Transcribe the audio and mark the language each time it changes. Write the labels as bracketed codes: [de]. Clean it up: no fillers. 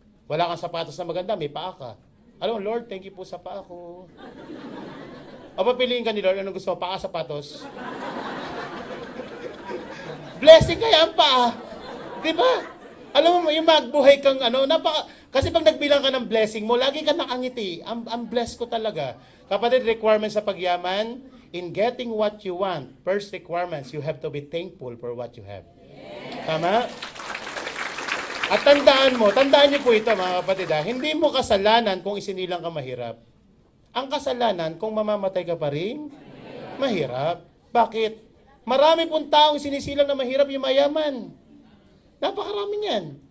[tl] Wala kang sapatos na maganda, may paa ka. Alam mo, Lord, [en] thank you [tl] po sa paa ko. O papiliin ka ni Lord, anong gusto mo, paa, sapatos? Blessing kaya ang paa. Diba? Alam mo, yung magbuhay kang kasi pag nagbilang ka ng blessing mo, lagi ka nakangiti. Ang bless ko talaga. [en] Kapatid, requirements sa pagyaman, in getting what you want, first requirements, you have to be thankful for what you have. [tl] Yes. Tama? At tandaan niyo po ito mga kapatid, hindi mo kasalanan kung isinilang ka mahirap. Ang kasalanan kung mamamatay ka pa rin, mahirap. Bakit? Marami pong taong sinisilang na mahirap yung mayaman. Napakarami niyan.